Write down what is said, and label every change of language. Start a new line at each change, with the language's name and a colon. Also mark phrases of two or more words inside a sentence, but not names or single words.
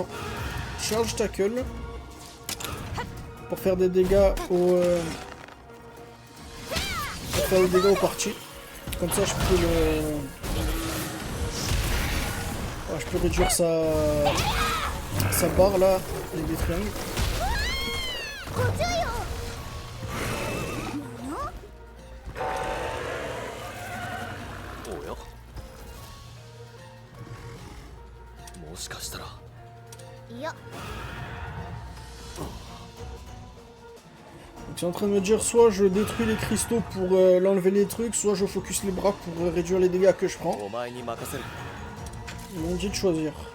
English: Charge tackle
French: pour faire des dégâts au parti. Comme ça je peux je peux réduire sa barre là avec des triangles.
Japanese: ご注意を。おや。もしかしたら。いや。
French: Donc c'est en train de me dire soit je détruis les cristaux pour l'enlever les trucs, soit je focus les bras pour réduire les dégâts que je prends.
Japanese: お前に任せる。
French: Ils m'ont dit de choisir.